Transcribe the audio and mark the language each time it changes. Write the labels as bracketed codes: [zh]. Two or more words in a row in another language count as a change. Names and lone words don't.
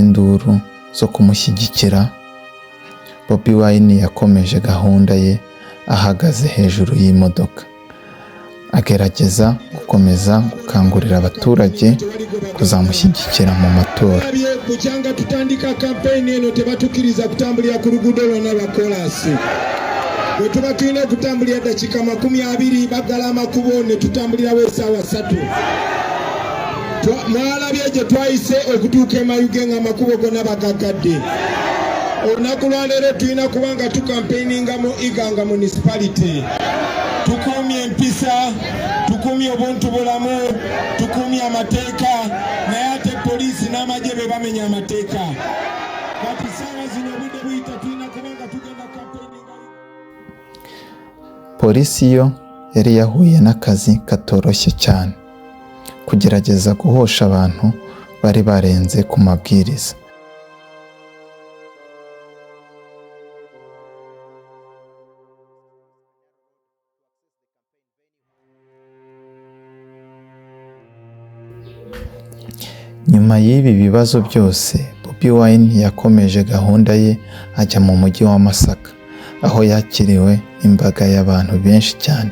[rw] induru zo kumushyigikira, Bobi Wine yakomeje gahunda ye ahagaze hejuru y'imodoka, agerageza gukomeza gukangurira abaturage kuzamushyigikira mu matora. [lg] Kucyanga tutandika campaign eno tebatukiriza kutambulira ku luguudo lwonna lwa kolasi. Bwe tuba tulina okutambulira dakika 20 baggala amakubo ne tutambulirawo essaawa 3. Mwalabye gye twayise okutuuka e Mayuge ng'amakubo gonna bagaggadde. Olunaku lwa leero tulina kuba nga tukampeininga mu Iganga municipality. Tukuumye empisa, tukuumye obuntubulamu, tukuumye amateeka, naye ate poliisi n'amagye be bamenya amateeka. Kati ssaawa zino obudde buyita tulina kuba nga tugenda campaigninga. [rw] Polisi yo yari yahuye n'akazi katoroshye cyane, kugerageza guhosha abantu bari barenze ku mabwiriza. Nyuma y'ibi bibazo byose, Bobi Wine yakomeje gahunda ye ajya mu mujyi wa Masaka, aho yakiriwe imbaga y'abantu benshi cyane.